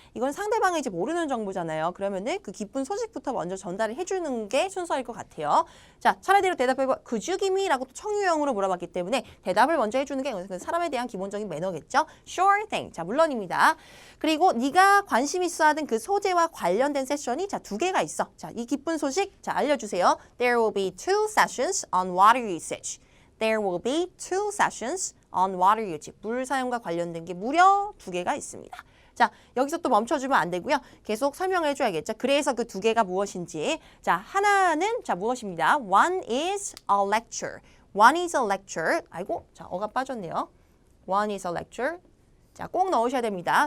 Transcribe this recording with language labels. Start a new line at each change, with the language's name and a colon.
Korean: 이건 상대방이 이제 모르는 정보잖아요. 그러면은 그 기쁜 소식부터 먼저 전달을 해주는 게 순서일 것 같아요. 자, 차례대로 대답해봐.
English: Could you give me?
Korean: 라고 또 청유형으로 물어봤기 때문에 대답을 먼저 해주는 게 사람에 대한 기본적인 매너겠죠.
English: Sure thing.
Korean: 자, 물론입니다. 그리고 네가 관심 있어 하던 그 소재와 관련된 세션이 자, 두 개가 있어. 자, 이 기쁜 소식 자, 알려주세요.
English: There will be 2 sessions on water usage. There will be 2 sessions on water usage.
Korean: 물 사용과 관련된 게 무려 두 개가 있습니다. 자, 여기서 또 멈춰주면 안 되고요. 계속 설명을 해줘야겠죠. 그래서 그 두 개가 무엇인지. 자, 하나는 자 무엇입니다.
English: One is a lecture. One is a lecture.
Korean: 아이고, 자, 어가 빠졌네요.
English: One is a lecture.
Korean: 자, 꼭 넣으셔야 됩니다.